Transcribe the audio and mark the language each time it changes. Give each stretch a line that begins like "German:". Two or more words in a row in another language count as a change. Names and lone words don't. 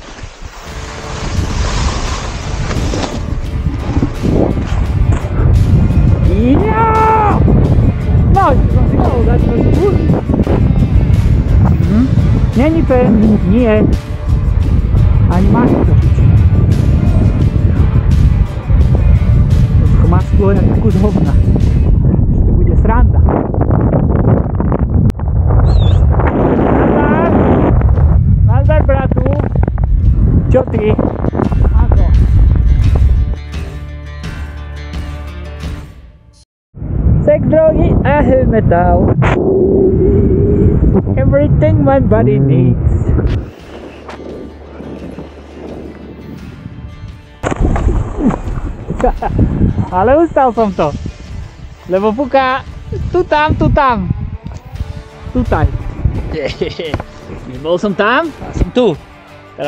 Slovak: No, som si mohol dať trošku. Není pen, nie. Ani masku. Trošku masku je na kus hovna. Ešte bude sranda. Nazdar! Nazdar, bratu! Čo ty? Ako? Sex, drogy a
English: heavy metal. Everything my body needs.
Slovak: Ale ustal som to. Lebo fúka tu tam, tu tam. Tutaj. Bol som tam a som tu.